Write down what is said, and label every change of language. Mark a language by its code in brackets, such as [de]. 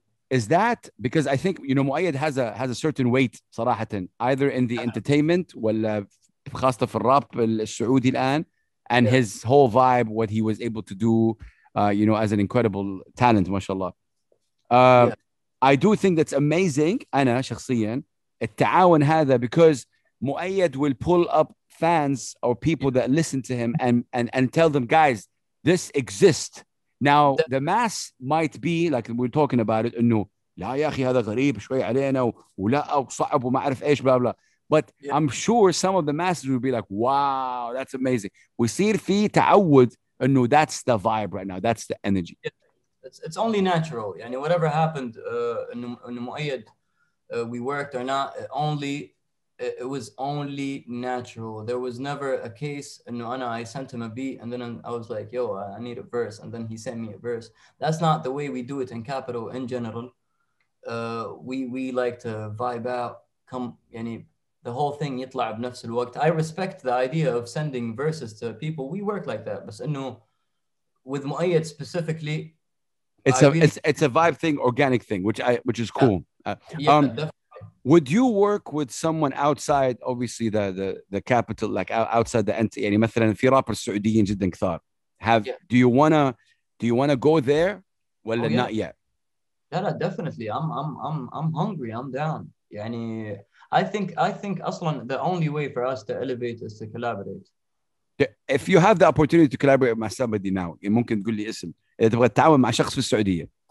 [en] Is that because I think مؤيد has a certain weight صراحة, either in the entertainment [ar] ولا خاصة في الراب السعودي الآن, [en] and his whole vibe, what he was able to do, as an incredible talent, mashallah. I do think that's amazing. [ar] أنا شخصيا التعاون هذا, [en] because مؤيد will pull up fans or people that listen to him and tell them, guys, this exists. Now the mass might be like we're talking about it, [ar] إنه لا يا أخي هذا غريب شوي علينا ولا وصعب وما أعرف إيش [en] blah blah. But I'm sure some of the masses will be like, wow, that's amazing. [ar] ويصير في تعود إنه [en] that's the vibe right now, that's the energy. It's only natural. يعني whatever happened, إنه مؤيد, we worked or not, it was only natural. There was never a case إنه I sent him a beat and then I was like, yo, I need a verse, and then he sent me a verse. That's not the way we do it in Capital in general. We like to vibe out, يعني the whole thing [ar] يطلع بنفس الوقت. [en] I respect the idea of sending verses to people. We work like that. [ar] بس إنه [en] with مؤيد specifically, it's a vibe thing, organic thing, which is cool. Definitely. Would you work with someone outside, obviously the capital, like outside the entity? [ar] يعني مثلا في رابر سعوديين جدا كثار. [en] Do you wanna go there? Well, not yet. لا, definitely. I'm hungry. I'm down. يعني I think أصلاً the only way for us to elevate is to collaborate. If you have the opportunity to collaborate [ar] مع [en] somebody now, [ar] ممكن تقول لي اسم إذا تبغى تتعاون مع شخص في السعودية.